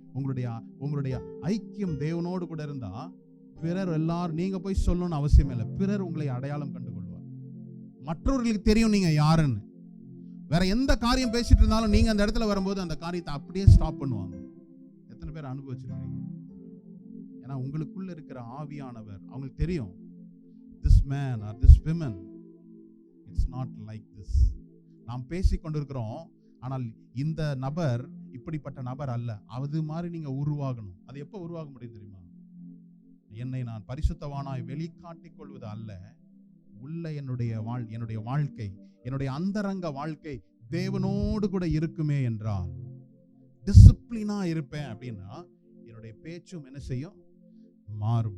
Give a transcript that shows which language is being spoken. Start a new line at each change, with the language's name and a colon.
Tamil: உங்களுடைய ஐக்கியம் தேவனோடு கூட இருந்தா பிறர் எல்லாரும், நீங்க போய் சொல்லணும்னு அவசியம் இல்லை, பிறர் உங்களை அடையாளம் கண்டு கொள்வார். மற்றவர்களுக்கு தெரியும் நீங்க யாருன்னு. வேற எந்த காரியம் பேசிட்டு இருந்தாலும் நீங்க அந்த இடத்துல வரும்போது அந்த காரியத்தை அப்படியே ஸ்டாப் பண்ணுவாங்க. எத்தனை பேர் அனுபவிச்சிருக்கீங்க? ஏன்னா உங்களுக்குள்ள இருக்கிற ஆவியானவர் அவங்களுக்கு தெரியும்,
English: this man or this woman, it's not like this.
Tamil: நாம் பேசிக் கொண்டிருக்கிறோம், ஆனால் இந்த நபர் இப்படிப்பட்ட நபர் அல்ல. அது மாதிரி நீங்க உருவாகணும். அது எப்போ உருவாக முடியும் தெரியுமா? என்னை நான் பரிசுத்தவானாய் வெளிக்காட்டிக் கொள்வது அல்ல, உள்ள என்னுடைய வாழ்க்கை, என்னுடைய அந்தரங்க வாழ்க்கை தேவனோடு கூட இருக்குமே என்றால், டிசிப்ளினா இருப்பேன் அப்படின்னா என்னுடைய பேச்சும் என்ன செய்யும்? மாறும்.